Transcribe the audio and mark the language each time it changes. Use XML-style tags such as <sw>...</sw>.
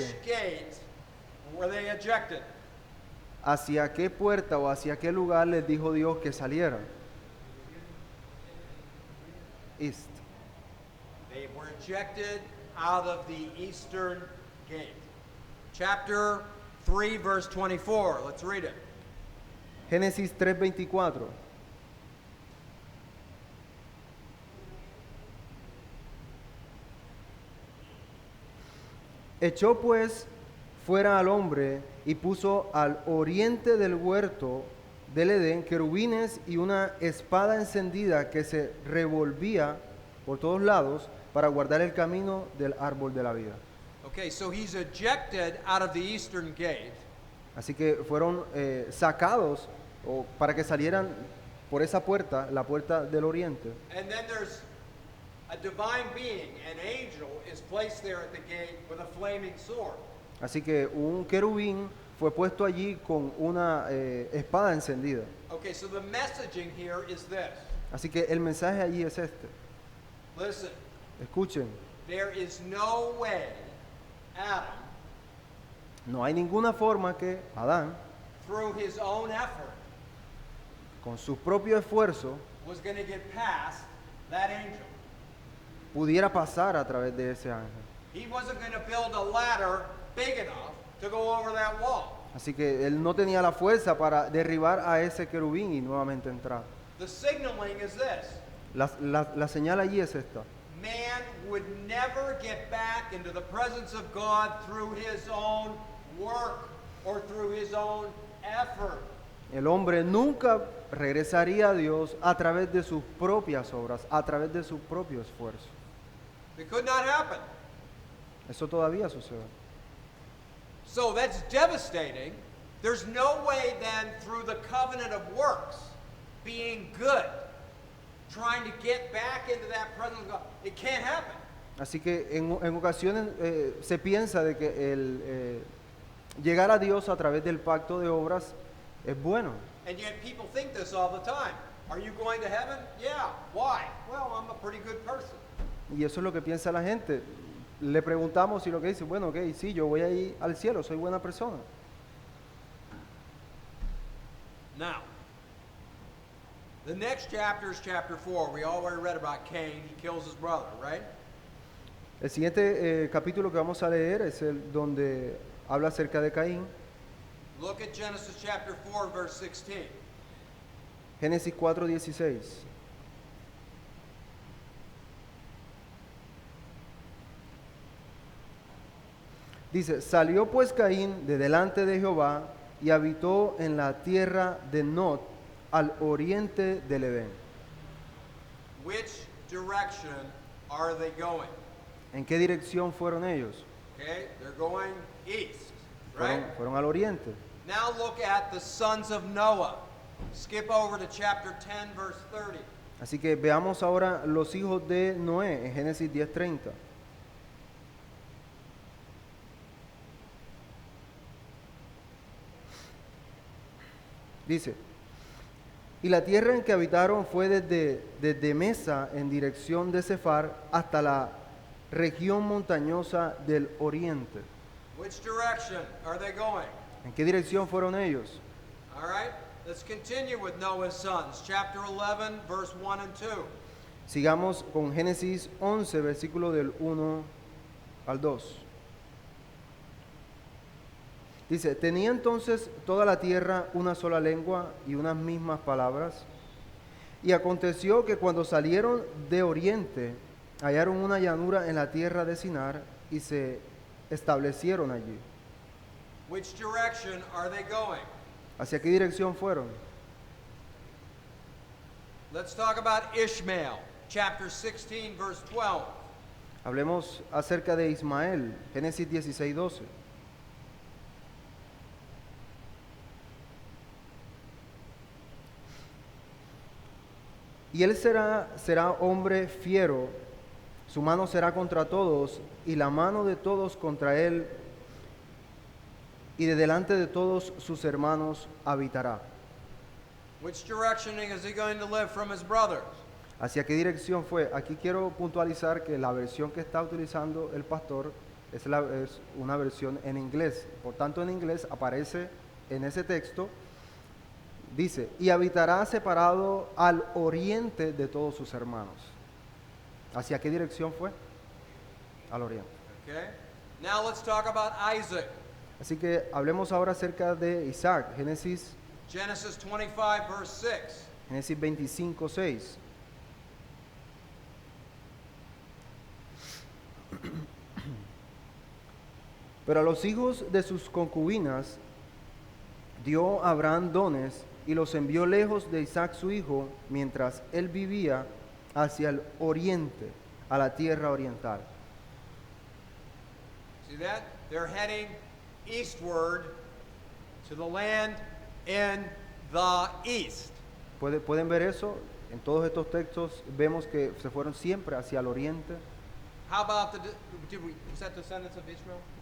<en>Which gate were they ejected?</en> <es>¿Hacia qué puerta o hacia qué lugar les dijo Dios que salieran?</es> <en>East. They were ejected out of the eastern gate. Chapter 3, verse 24. Let's read it.</en> <es>Génesis 3:24. Echó pues fuera al hombre y puso al oriente del huerto del Edén querubines y una espada encendida que se revolvía por todos lados para guardar el camino del árbol de la vida.</es> <en>Okay, so he's ejected out of the eastern gate.</en> <es>Así que fueron sacados para que salieran por esa puerta, la puerta del oriente.</es> <en>And then there's a divine being, an angel, is placed there at the gate with a flaming sword.</en> <es>Así que un querubín fue puesto allí con una espada encendida.</es> <en>Okay, so the messaging here is this.</en> <es>Así que el mensaje allí es este.</es> <en>Listen,</en> <es>Escuchen,</es> <en>there is no way Adam,</en> <es>no hay ninguna forma que Adán,</es> <en>through his own effort,</en> <es>con su propio esfuerzo,</es> <en>was going to get past that angel.</en> <es>pudiera pasar a través de ese ángel.</es> <en>He wasn't going to build a ladder big enough to go over that wall.</en> <es>Así que él no tenía la fuerza para derribar a ese querubín y nuevamente entrar.</es> <en>The signaling is this.</en> <es>La señal allí es esta.</es> <en>Man would never get back into the presence of God through his own work or through his own effort.</en> <es>El hombre nunca regresaría a Dios a través de sus propias obras, a través de su propio esfuerzo.</es> <en>It could not happen.</en> <es>Eso todavía sucede.</es> <en>So that's devastating. There's no way then through the covenant of works, being good, trying to get back into that presence of God. It can't happen.</en> <es>Así que en ocasiones se piensa de que el llegar a Dios a través del pacto de obras es bueno.</es> <en>And yet people think this all the time. Are you going to heaven? Yeah. Why? Well, I'm a pretty good person.</en> <es>Y eso es lo que piensa la gente. Le preguntamos y lo que dice, bueno, ok, sí, yo voy a ir al cielo, soy buena persona.</es> <en>Now, the next chapter is chapter 4. We already read about Cain. He kills his brother, right?</en> <es>El siguiente capítulo que vamos a leer es el donde habla acerca de Caín.</es> <en>Look at Genesis chapter 4, verse 16.</en> <es>Génesis 4:16. Dice, salió pues Caín de delante de Jehová y habitó en la tierra de Nod, al oriente del Edén.</es> <en>Which direction are they going?</en> <es>¿En qué dirección fueron ellos?</es> <en>Okay, they're going east, right?</en> <es>Fueron al oriente.</es> <en>Now look at the sons of Noah. Skip over to chapter 10, verse 30.</en> <es>Así que veamos ahora los hijos de Noé en Génesis 10:30. Dice, y la tierra en que habitaron fue desde Mesa en dirección de Cefar hasta la región montañosa del oriente.</es> <en>Which direction are they going?</en> <es>¿En qué dirección fueron ellos?</es> <en>All right, let's continue with Noah's sons. Chapter 11, verse 1 and 2.</en> <es>Sigamos con Génesis 11, versículo del 1 al 2. Dice, tenía entonces toda la tierra una sola lengua y unas mismas palabras. Y aconteció que cuando salieron de oriente, hallaron una llanura en la tierra de Sinar y se establecieron allí.</es> <en>Which direction are they going?</en> <es>¿Hacia qué dirección fueron?</es> <en>Let's talk about Ishmael. Chapter 16, verse 12.</en> <es>Hablemos acerca de Ismael, Génesis 16:12. Y él será hombre fiero, su mano será contra todos, y la mano de todos contra él, y de delante de todos sus hermanos habitará.</es> <en>Which direction is he going to live from his brothers?</en> <es>¿Hacia qué dirección fue? Aquí quiero puntualizar que la versión que está utilizando el pastor es una versión en inglés. Por tanto, en inglés aparece en ese texto, dice, y habitará separado al oriente de todos sus hermanos. ¿Hacia qué dirección fue? Al oriente.</es> <en>Okay. Now let's talk about Isaac.</en> <es>Así que hablemos ahora acerca de Isaac, Génesis</es> <en>25, verse 6.</en> <es>Génesis 25:6. Pero a los hijos de sus concubinas dio Abraham dones y los envió lejos de Isaac su hijo, mientras él vivía hacia el oriente, a la tierra oriental.</es> <en>See that? They're heading eastward to the land in the east.</en> <es>¿Pueden ver eso? En todos estos textos vemos que se fueron siempre hacia el oriente.</es> <en>How about was that descendants of Ishmael?</en>